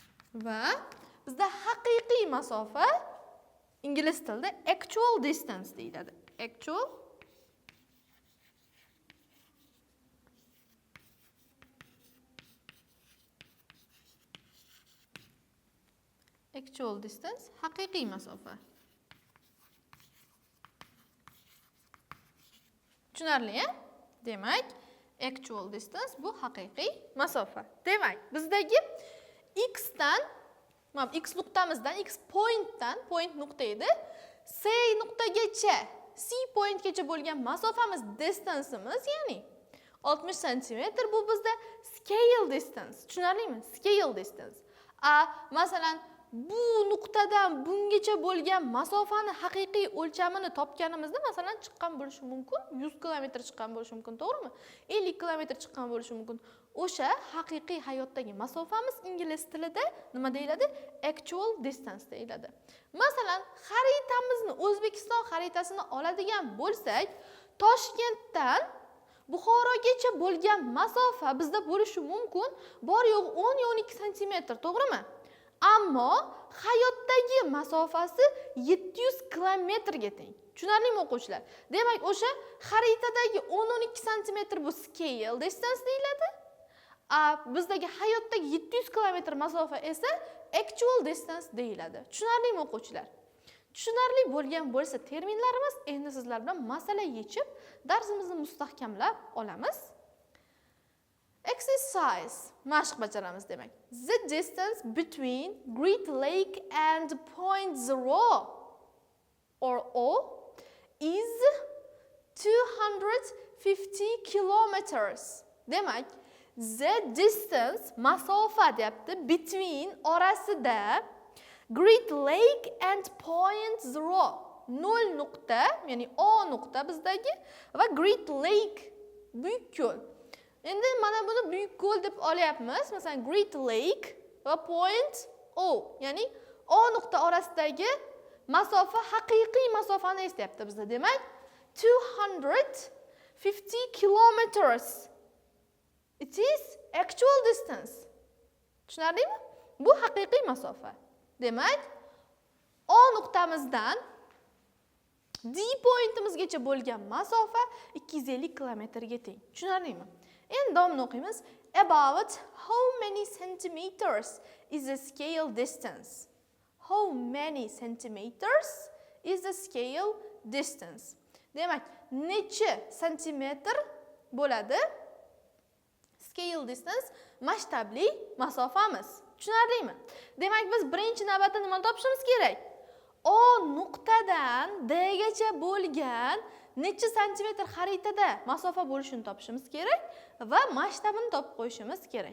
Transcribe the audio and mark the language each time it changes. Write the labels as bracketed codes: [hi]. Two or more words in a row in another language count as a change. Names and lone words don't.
[uz] va bizda haqiqiy masofa ingliz tilida [en] actual distance [uz] deyiladi. [en] Actual distance [uz] haqiqiy masofa. Tushunarli-a? Demak, [en] actual distance [uz] bu haqiqiy masofa. Demak, bizdagi x dan, x nuqtamizdan, x pointdan, point nuqta edi, C nuqtagacha, C pointgacha bo'lgan masofamiz, distanceimiz, ya'ni 60 cm bu bizda [en] scale distance. [uz] Tushunarlimi? [en] Scale distance. [uz] Masalan, bu nuqtadan bungacha bo'lgan masofani haqiqiy o'lchamini topganimizda masalan chiqqan bo'lishi mumkin, 100 km chiqqan bo'lishi mumkin, to'g'rimi? 50 km chiqqan bo'lishi mumkin. O'sha haqiqiy hayotdagi masofamiz ingliz tilida nima deyiladi? [en] Actual distance [uz] deyiladi. Masalan, xaritamizni, O'zbekiston xaritasini oladigan bo'lsak, Toshkentdan Buxorogacha bo'lgan masofa bizda bo'lishi mumkin, bor yo'q 10-12 cm, to'g'rimi? Ammo hayotdagi masofasi 700 kilometrga teng. Tushunarlimi o'quvchilar? Demak, o'sha xaritadagi 10-12 cm bu [en] scale distance [uz] deyiladi. Bizdagi hayotdagi 700 kilometr masofa esa [en] actual distance [uz] deyiladi. Tushunarlimi o'quvchilar? Tushunarli bo'lgan bo'lsa terminlarimiz, endi sizlar bilan masala yechib, darsimizni mustahkamlab olamiz. Exercise, mashq bajaramiz demak. [en] The distance between Great Lake and point 0 or O is 250 kilometers. [uz] Demak, [en] the distance, [uz] masofa deyapti, between orasida [en] Great Lake and point 0, [uz] 0 nuqta, ya'ni O nuqta bizdagi va Great Lake, buyuk ko'l. Endi mana buni buyuk ko'l deb olyapmiz. Masalan, Great Lake va point O, ya'ni O nuqta orasidagi masofa haqiqiy masofani eslayapti bizda. Demak, 250 kilometers. [en] It is actual distance. [uz] Tushunarlimi? Bu haqiqiy masofa. Demak, O nuqtamizdan D pointimizgacha bo'lgan masofa 250 kilometrga teng. Tushunarlimi? Endi davomini o'qiymiz. [en] About how many centimeters is the scale distance? How many centimeters is the scale distance? [uz] Demak, necha santimetr bo'ladi [en] scale distance, [uz] masshtabli masofamiz? Tushunarlimi? Demak, biz birinchi navbatda nimani topishimiz kerak? O nuqtadan D gacha bo'lgan necha santimetr xaritada masofa bo'lishini topishimiz kerak va masshtabini topib qo'yishimiz kerak.